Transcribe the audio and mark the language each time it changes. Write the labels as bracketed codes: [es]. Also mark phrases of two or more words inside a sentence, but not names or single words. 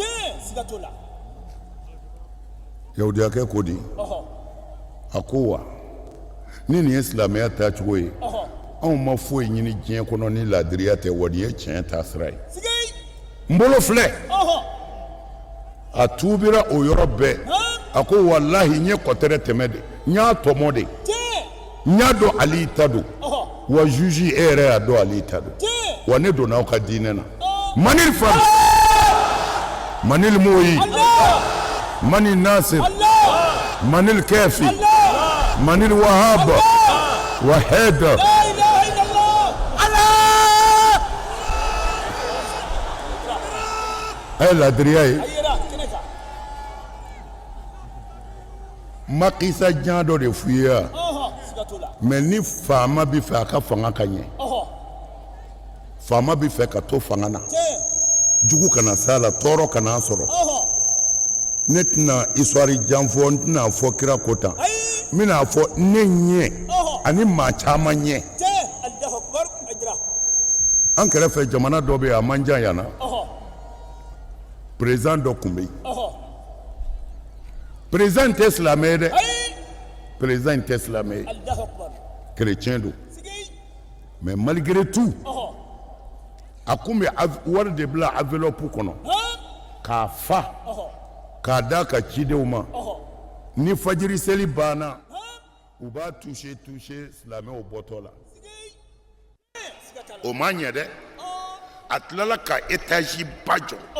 [bm] yahudiyakɛ ko di a ko wa ni nin ye silamɛya taacogo ye anw ma foyi ɲini diɲɛ kɔnɔ ni laadiriya tɛ wa nin ye tiɲɛ taasira ye n bolo filɛ a tuubira o yɔrɔ bɛɛ a ko walahi n ye kɔtɛrɛ tɛmɛ de n y'a tɔmɔ de n y'a dɔn Ali ta don wa juge e yɛrɛ y'a dɔn Ali ta don wa ne donna aw ka diinɛ na Manil Fam Manil Moyi Manil Nasir Manil Kafi Manil Wahab wa Haidar ay laadiriya ye makisa jan dɔ de f'u ye yan mais ni faama bɛ fɛ a ka fanga ka ɲɛ faama bɛ fɛ ka to fanga na jugu kana s'a la tɔɔrɔ kana sɔrɔ ne tɛna histoire jan fɔ n tɛna fɔ kira ko tan n bɛna fɔ ne ɲɛ ani maa caman ɲɛ an kɛrɛfɛ jamana dɔ bɛ yen a man jan yan na président dɔ tun bɛ yen président tɛ silamɛ ye dɛ président tɛ silamɛ ye chrétien don [fr] mais malgré tout [bm] a kun bɛ wari de bila enveloppe kɔnɔ k'a fa k'a d'a ka cidenw ma ni fajiri seli banna u b'a toucher silamɛw bɔtɔ la o ma ɲɛ dɛ a tilala ka étage ba jɔ